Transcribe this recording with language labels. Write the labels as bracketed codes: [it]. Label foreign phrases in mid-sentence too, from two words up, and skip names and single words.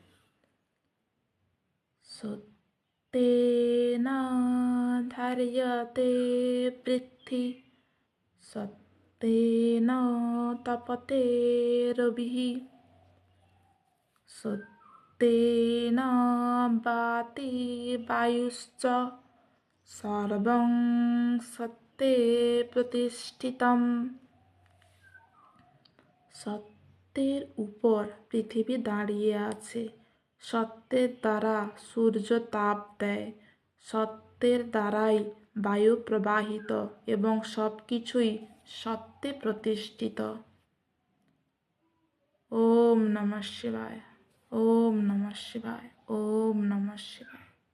[sa] सत्येन धार्यते पृथ्वी, सत्येन तपते रविः, सत्येन वाति वायुश्च, सर्वं सत्ये प्रतिष्ठितम्। [bn] সত্যের উপর পৃথিবী দাঁড়িয়ে আছে, সত্যের দ্বারা সূর্য তাপ দেয়, সত্যের দ্বারাই বায়ু প্রবাহিত এবং সব কিছুই সত্যে প্রতিষ্ঠিত। [sa] ওম নমঃ শিবায়। ওম নমঃ শিবায়। ওম নমঃ শিবায়।